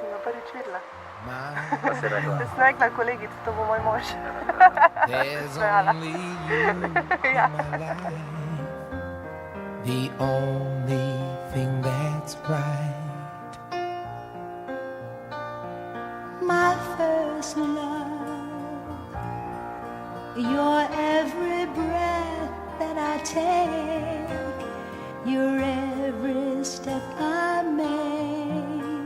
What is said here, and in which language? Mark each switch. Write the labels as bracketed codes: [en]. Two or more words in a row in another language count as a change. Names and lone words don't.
[sl] opravičila. Pa si rekla? Da sem rekla kolegici, to bo moj mož. [en] There's [sl] Hvala. [en] only you in [sl] Ja. [en] my life, the only thing that's right. My first love, your every breath that I take, your every step I make.